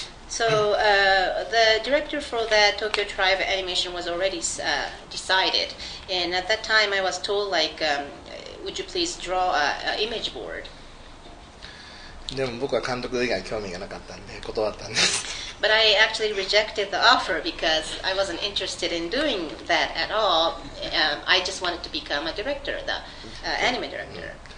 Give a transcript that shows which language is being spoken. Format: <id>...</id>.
<en>So the director for the Tokyo Tribe animation was already decided, and at that time I was told like, would you please draw an image board?</en> <ja>でも僕は監督以外興味がなかったんで断ったんです。</ja> <en>But I actually rejected the offer because I wasn't interested in doing that at all. I just wanted to become a director, the anime director.</en>